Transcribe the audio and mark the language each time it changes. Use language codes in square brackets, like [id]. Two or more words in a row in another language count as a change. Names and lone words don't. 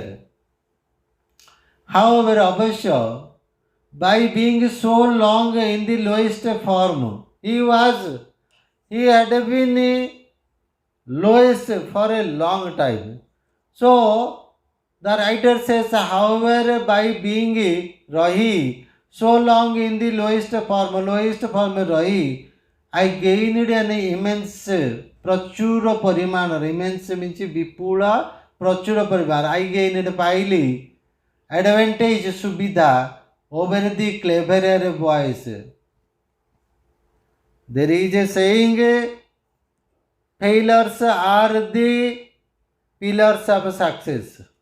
[en] However, अवश्य by being so long in the lowest form, he had been lowest for a long time. So the writer says, however, by being रही so long in the lowest form रही I gained an immense [or] ପ୍ରଚୁର ପରିମାଣ [en] immense means [or] ବିପୁଳ ପ୍ରଚୁର ପରିମାଣ [en] I gained पाइली advantage सुविधा over the cleverer boys. There is a saying, failures are the pillars of success.